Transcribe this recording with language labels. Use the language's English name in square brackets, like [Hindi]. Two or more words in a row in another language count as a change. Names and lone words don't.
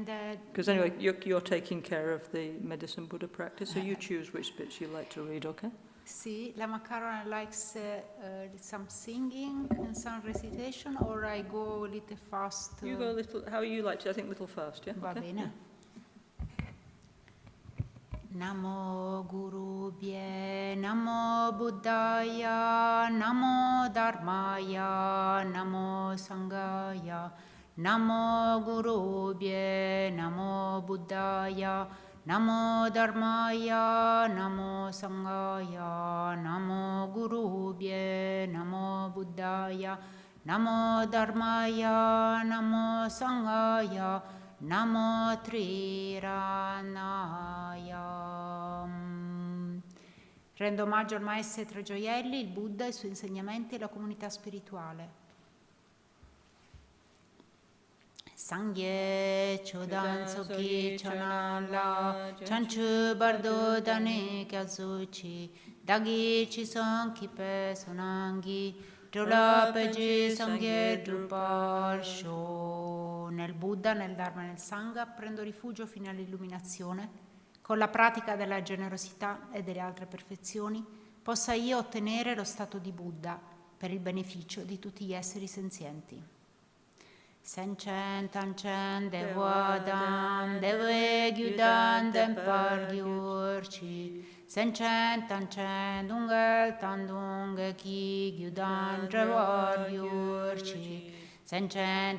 [English] Because anyway, you're taking care of the Medicine Buddha practice, so you choose which bits you like to read, okay? See, Lama Caroline likes some singing and some recitation, or I go a little fast? You go a little, how you like to, I think a little fast, yeah? [Italian] Va bene. [Sanskrit] नमो गुरुभ्यः नमो बुद्धाय नमो धर्माय, नमः संघाय नमो गुरुभ्यः नमो बुद्धाय नमो धर्माय नमः संघाय नमो गुरुभ्यः नमो बुद्धाय नमो धर्माय नमः संघाय नमस्त्रिरत्नाय. [Italian] Rendo omaggio al Maestro Tre Gioielli, il Buddha, i suoi insegnamenti e la comunità spirituale. [Tibetan] སངས་རྒྱས་ཆོས་དང་ཚོགས་ཀྱི་མཆོག་རྣམས་ལ། བྱང་ཆུབ་བར་དུ་བདག་ནི་སྐྱབས་སུ་མཆི། བདག་གིས་སྦྱིན་སོགས་བགྱིས་པའི་བསོད་ནམས་ཀྱིས། འགྲོ་ལ་ཕན་ཕྱིར་སངས་རྒྱས་འགྲུབ་པར་ཤོག. [Italian] Nel Buddha, nel Dharma e nel Sangha prendo rifugio fino all'illuminazione. Con la pratica della generosità e delle altre perfezioni possa io ottenere lo stato di Buddha per il beneficio di tutti gli esseri senzienti. [Tibetan] སེམས་ཅན་ཐམས་ཅད་བདེ་བ་དང་བདེ་བའི་རྒྱུ་དང་ལྡན་པར་གྱུར་ཅིག། སེམས་ཅན་ཐམས་ཅད་སྡུག་བསྔལ་དང་སྡུག་བསྔལ་གྱི་རྒྱུ་དང་བྲལ་བར་གྱུར་ཅིག། སེམས་ཅན Tanchen Dungel Tandung Ki Gyudan Drewar Gyurchi Senchen